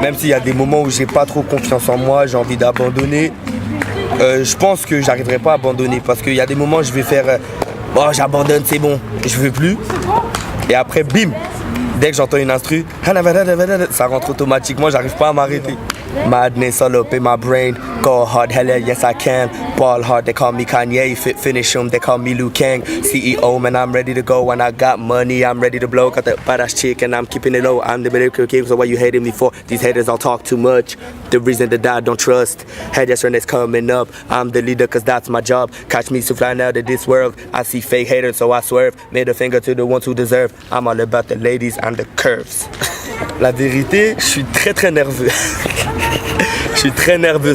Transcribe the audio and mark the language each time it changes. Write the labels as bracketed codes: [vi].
[fr] Même s'il y a des moments où j'ai pas trop confiance en moi, j'ai envie d'abandonner, je pense que j'arriverai pas à abandonner parce qu'il y a des moments où je vais faire j'abandonne, c'est bon, je veux plus. Et après, bim, dès que j'entends une instru, ça rentre automatiquement, j'arrive pas à m'arrêter. [en] Madness all up in my brain, go hard, hell yeah, yes I can. Ball hard, they call me Kanye, finish him, they call me Liu Kang. CEO, man, I'm ready to go, when I got money, I'm ready to blow. Got that badass chick and I'm keeping it low. I'm the better king, so why you hating me for? These haters all talk too much. The reason that I don't trust. Head just that's coming up. I'm the leader cause that's my job. Catch me to flying out of this world. I see fake haters so I swerve. Made a finger to the ones who deserve. I'm all about the ladies and the curves. [fr] La vérité, je suis très nerveux. Je suis très nerveux.